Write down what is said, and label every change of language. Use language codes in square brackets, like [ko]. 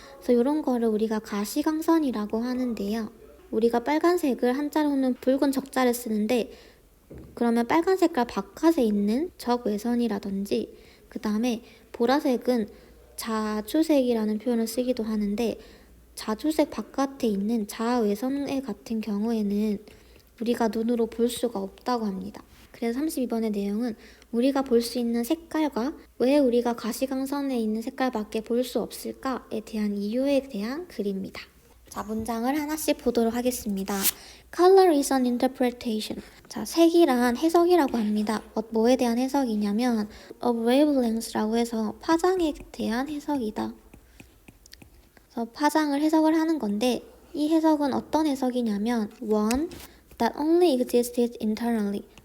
[ko] 그래서 이런 거를 우리가 가시광선이라고 하는데요. 우리가 빨간색을 한자로는 붉은 적자를 쓰는데 그러면 빨간 색깔 바깥에 있는 적외선이라든지 그 다음에 보라색은 자주색이라는 표현을 쓰기도 하는데 자주색 바깥에 있는 자외선의 같은 경우에는 우리가 눈으로 볼 수가 없다고 합니다. 그래서 32번의 내용은 우리가 볼 수 있는 색깔과 왜 우리가 가시광선에 있는 색깔밖에 볼 수 없을까에 대한 이유에 대한 글입니다. 자, 문장을 하나씩 보도록 하겠습니다. [en] Color is an interpretation. [ko] 자, 색이란 해석이라고 합니다. 뭐에 대한 해석이냐면 [en] of wavelength [ko] 라고 해서 파장에 대한 해석이다. 그래서 파장을 해석을 하는 건데 이 해석은 어떤 해석이냐면 [en] one that only exists internally.